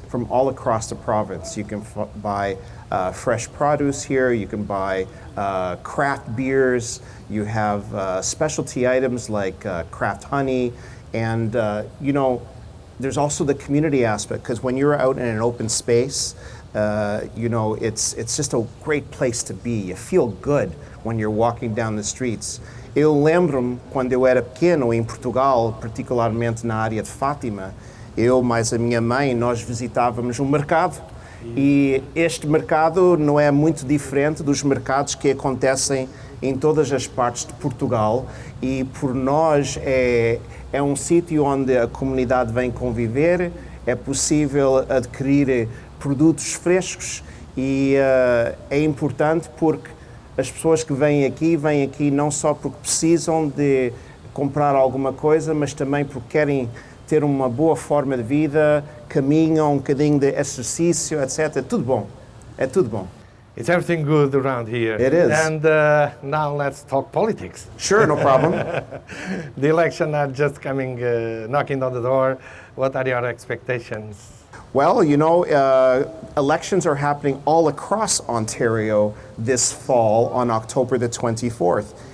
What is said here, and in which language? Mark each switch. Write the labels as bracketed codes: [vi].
[en] from all across the province. You can buy fresh produce here, you can buy craft beers, you have specialty items like craft honey, and you know, there's also the community aspect, because when you're out in an open space, you know, it's just a great place to be. You feel good when you're walking down the streets. [pt] Eu lembro-me, quando eu era pequeno, em Portugal, particularmente na área de Fátima, eu mais a minha mãe, nós visitávamos um mercado. E este mercado não é muito diferente dos mercados que acontecem em todas as partes de Portugal, e por nós é um sítio onde a comunidade vem conviver, é possível adquirir produtos frescos, e é importante porque as pessoas que vêm aqui não só porque precisam de comprar alguma coisa, mas também porque querem ter uma boa forma de vida, caminham, um bocadinho de exercício, etc. Tudo bom. É tudo bom. [en] It's everything good around here. It is. And now let's talk politics. Sure, no problem. The election are just coming, knocking on the door. What are your expectations? Well, you know, elections are happening all across Ontario this fall on October the 24th.